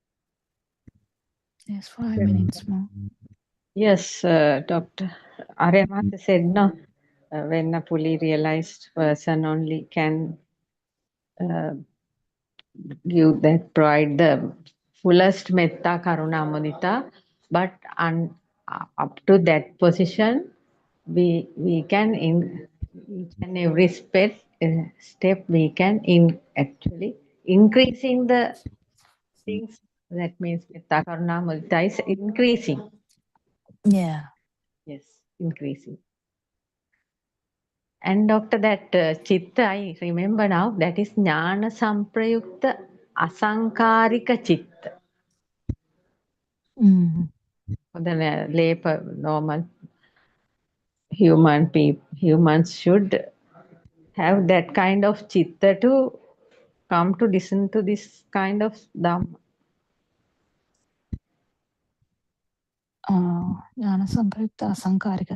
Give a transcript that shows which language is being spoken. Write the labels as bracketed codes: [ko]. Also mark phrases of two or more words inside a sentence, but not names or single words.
[en] Yes, 5 minutes more. Yes, Dr. Aryamata said no. When a fully realized person only can provide the fullest [pi] metta, karuna, mudita, [en] but up to that position, we can in each and every step we can actually increasing the things. That means [pi] metta, karuna, mudita [en] is increasing. Yeah. Yes, increasing. And Doctor, that chitta, I remember now, that is [pi] jnana samprayukta asankarika chitta. [en] Mm-hmm. For the lay normal humans should have that kind of chitta to come to listen to this kind of Dhamma. [pi] Jnana Samprayukta Asankarika.